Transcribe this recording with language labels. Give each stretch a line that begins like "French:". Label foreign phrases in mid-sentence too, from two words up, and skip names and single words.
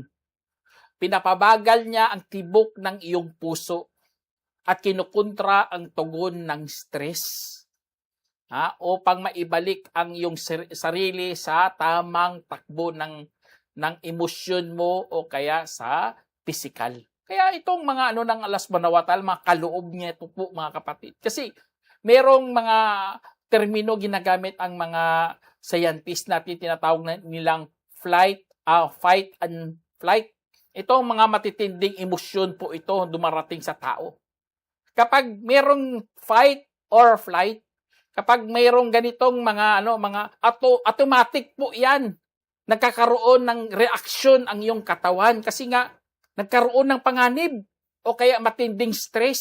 Filipino: Pinapabagal niya ang tibok ng iyong puso at kinukontra ang tugon ng stress. Upang maibalik ang iyong sarili sa tamang takbo ng emosyon mo o kaya sa physical. Kaya itong mga ng Allah
Arabic: سبحانه وتعالى,
Filipino: mga kaloob niya ito po mga kapatid. Kasi merong mga termino ginagamit ang mga scientist natin, tinatawag nilang
English: fight and flight.
Filipino: Ito ang mga matitinding emosyon po ito dumarating sa tao. Kapag merong
English: fight or flight,
Filipino: kapag mayroong ganitong mga automatic po 'yan. Nagkakaroon ng reaksyon ang iyong katawan kasi nga nagkaroon ng panganib o kaya matinding stress.